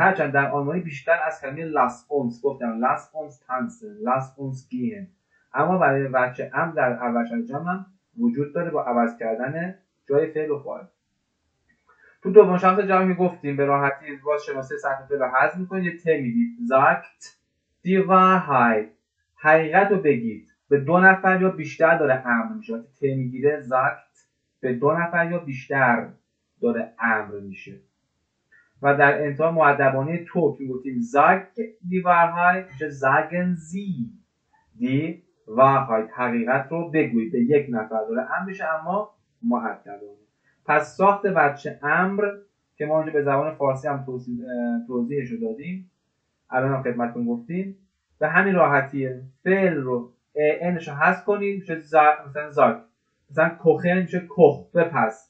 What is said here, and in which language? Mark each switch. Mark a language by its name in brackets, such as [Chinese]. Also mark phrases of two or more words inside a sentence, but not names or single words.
[Persian] هرچند در آلمانی بیشتر از کلمه [German] lass uns [Persian] گفتم، [German] lass uns tanzen, lass uns gehen, [Persian] اما برای وجه امر در اول جمع هم وجود داره با عوض کردن جای فعل و فاعل. تو دوم شخص جمع گفتیم به راحتی باز شناسه سطح فعل رو حذف می‌کنید، یه ت میدید. [German] sagt die Wahrheit، [Persian] حقیقت رو بگید. به 2 نفر یا بیشتر داره امر میشه. وقتی ت میگیره sagt به 2 نفر یا بیشتر داره امر میشه. و در انتها مؤدبانه تو که گفتیم [German] sag die Wahrheit [Persian] میشه [German] sagen sie die Wahrheit، [Persian] حقیقت رو بگویید. به 1 نفر داره امر میشه اما مؤدبانه. پس ساخت وجه امر که ما اونجا به زبان فارسی هم توضیحش رو دادیم، الان هم خدمتتون گفتیم. به همین راحتیه. فعل رو انش رو حذف کنید میشه مثلا زاک، مثلا کوخن میشه کخ، بپز.